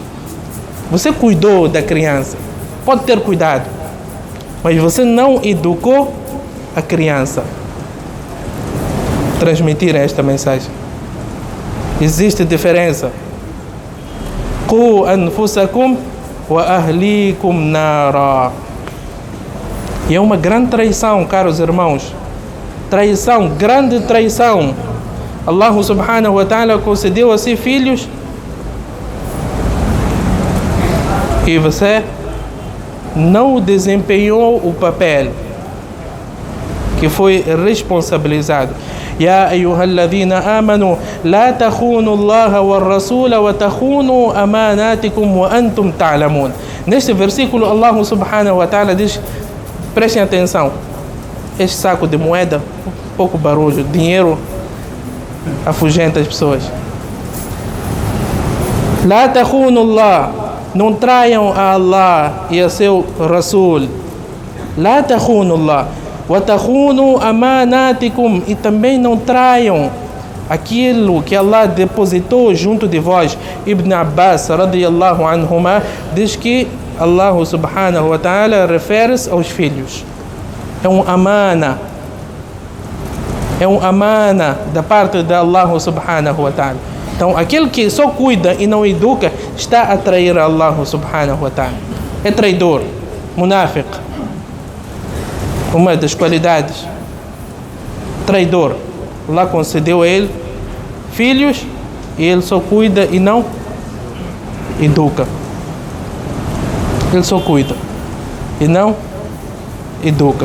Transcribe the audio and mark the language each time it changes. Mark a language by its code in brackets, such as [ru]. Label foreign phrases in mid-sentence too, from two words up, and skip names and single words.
[pt] Você cuidou da criança, pode ter cuidado, mas você não educou a criança. Transmitir esta mensagem. Existe diferença. [ar] قوا أنفسكم وأهليكم نارا. [pt] E é uma grande traição, caros irmãos. Traição, grande traição. [ar] الله سبحانه وتعالى [pt] concedeu a si filhos e você não desempenhou o papel que foi responsabilizado. [ar] يا أيها الذين آمنوا لا تخونوا الله والرسول وتخونوا أماناتكم وأنتم تعلمون. [pt] Neste versículo, [ar] الله سبحانه وتعالى [pt] diz: prestem atenção, este saco de moeda, pouco barulho, dinheiro afugenta as pessoas. [ar] لا تخونوا الله, [pt] não traiam a Allah e a seu Rasul. [ar] لا تخونوا الله وَتَخُونُوا أَمَانَاتِكُمْ, [pt] e também não traiam aquilo que Allah depositou junto de vós. Ibn Abbas [ar] رضي الله عنهما [pt] diz que [ar] الله سبحانه وتعالى [pt] refere-se aos filhos. É um amana. É um amana da parte de [ar] الله سبحانه وتعالى. [pt] Então, aquele que só cuida e não educa está a trair [ar] الله سبحانه وتعالى. [pt] É traidor, munafiq. Uma das qualidades, traidor. Allah concedeu a ele filhos e ele só cuida e não educa. Ele só cuida e não educa.